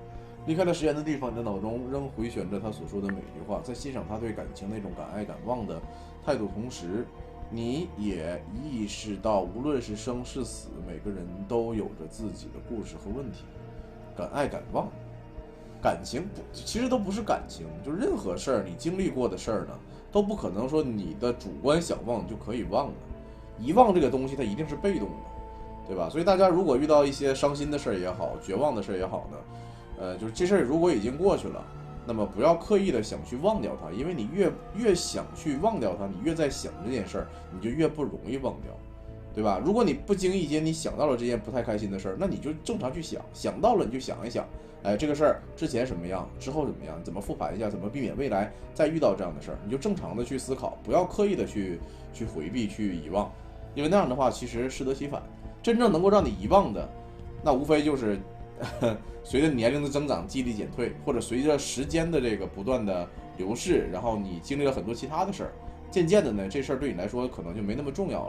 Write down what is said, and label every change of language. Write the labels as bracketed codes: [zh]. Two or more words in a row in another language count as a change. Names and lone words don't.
[zh] 離開了實驗的地方，你的腦中仍迴旋着他所說的每一句話，在欣賞他對感情那種敢愛敢忘的態度同時，你也意識到，無論是生是死，每個人都有着自己的故事和問題。敢愛敢忘，感情其實都不是感情，就任何事兒你經歷過的事兒呢，都不可能說你的主觀想忘就可以忘的。遺忘這個東西它一定是被動的，對吧？所以大家如果遇到一些傷心的事兒也好，絕望的事兒也好呢，就是這事兒如果已經過去了，那麼不要刻意的想去忘掉它，因為你越想去忘掉它，你越在想這件事兒，你就越不容易忘掉，對吧？如果你不經意間你想到了這件不太開心的事兒，那你就正常去想，想到了你就想一想，哎，這個事兒之前什麼樣，之後怎麼樣，怎麼復盤一下，怎麼避免未來再遇到這樣的事兒，你就正常的去思考，不要刻意的去回避去遺忘，因為那樣的話其實適得其反。真正能夠讓你遺忘的，那無非就是隨着年齡的增長，記憶力減退，或者隨着時間的這個不斷的流逝，然後你經歷了很多其他的事兒，漸漸的呢，這事兒對你來說可能就沒那麼重要了。